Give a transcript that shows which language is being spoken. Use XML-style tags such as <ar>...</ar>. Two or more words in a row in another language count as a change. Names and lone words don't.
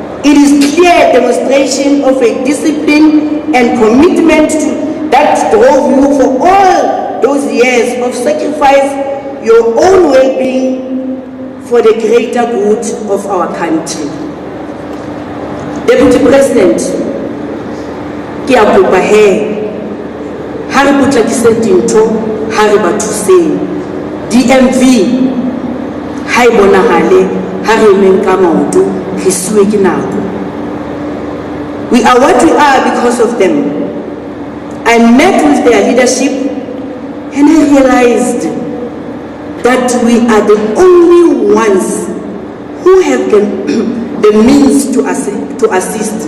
<en>It is clear demonstration of a discipline and commitment that drove you for all those years of sacrifice, your own well-being for the greater good of our country. Deputy President,</en> <st>ke a kopa he, ha re potlakise dintho, ha re ba thuseng. DMV, ha e bonahale, ha re emeng ka maoto, re siuwe ke nako.</st> <en>We are what we are because of them. I met with their leadership and I realized that we are the only ones who have the means to assist.</en>